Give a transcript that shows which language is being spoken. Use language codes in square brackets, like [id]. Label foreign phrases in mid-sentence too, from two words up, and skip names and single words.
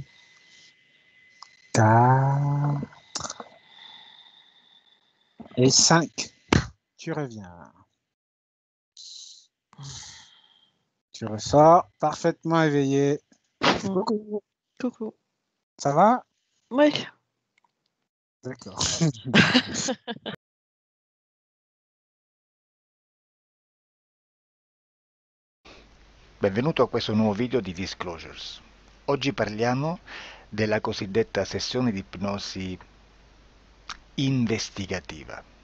[fr] 4. Et 5. Tu reviens. Tu ressors parfaitement éveillé. Coucou. Coucou. Ça va? Oui. D'accord. [it] Benvenuto a questo nuovo video di Disclosures. Oggi parliamo della cosiddetta sessione di ipnosi investigativa.